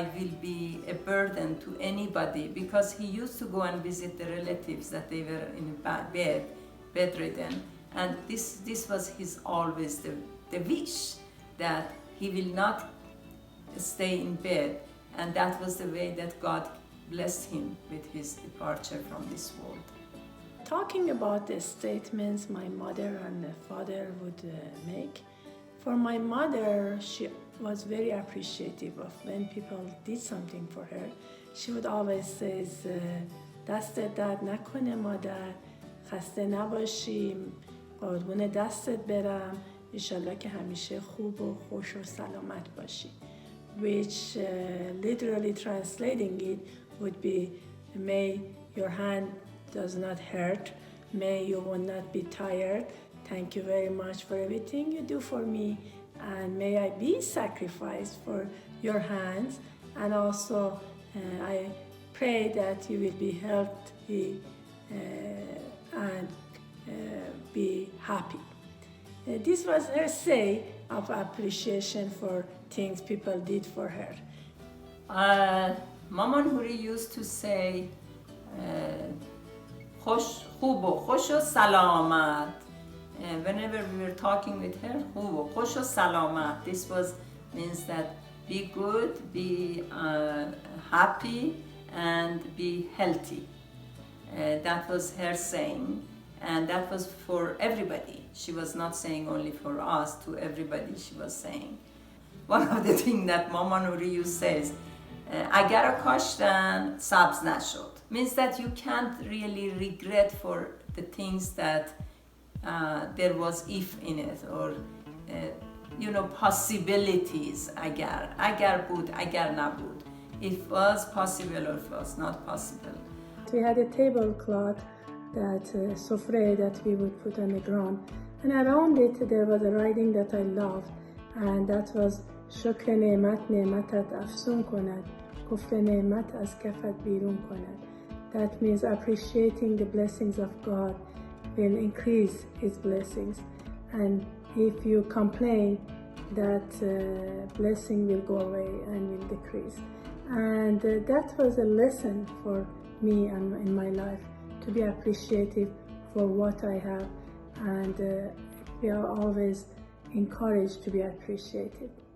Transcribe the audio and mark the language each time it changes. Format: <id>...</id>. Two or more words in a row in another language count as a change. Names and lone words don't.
<en>will be a burden to anybody, because he used to go and visit the relatives that they were in bedridden, and this was his always the wish, that he will not stay in bed, and that was the way that God blessed him with his departure from this world. Talking about the statements my mother and father would make, for my mother, she was very appreciative of when people did something for her. She would always say,</en> <fa>دستت درد نکنه مادر، خسته نباشیم، قربون دستت برم، انشالله که همیشه خوب و خوش و سلامت باشی.</fa> <en>Which literally translating it would be, may your hand does not hurt, may you will not be tired, thank you very much for everything you do for me, and may I be sacrificed for your hands, and also I pray that you will be healthy and be happy. This was her say of appreciation for things people did for her. Maman Houri used to say,</en> <fa>خوب و خوش و سلامت.</fa> <en>Whenever we were talking with her,</en> <fa>خوب و خوش و سلامت.</fa> <en>This means that be good, be happy, and be healthy. That was her saying, and that was for everybody. She was not saying only for us, to everybody she was saying. One of the things that Maman Houri says,</en> <fa>اگر کاشتن سبز نشد,</fa> <en>means that you can't really regret for the things that there was if in it, or possibilities.</en> <fa>اگر بود, اگر نبود,</fa> <en>if was possible or if was not possible. We had a tablecloth, that sofre that we would put on the ground, and around it there was a writing that I loved, and that was</en> <fa>شکر نعمت نعمتت افزون کند، کفر نعمت از کفت بیرون کند.</fa> <en>That means appreciating the blessings of God will increase His blessings, and if you complain, that blessing will go away and will decrease. And that was a lesson for me and in my life, to be appreciative for what I have, and we are always encouraged to be appreciative.</en>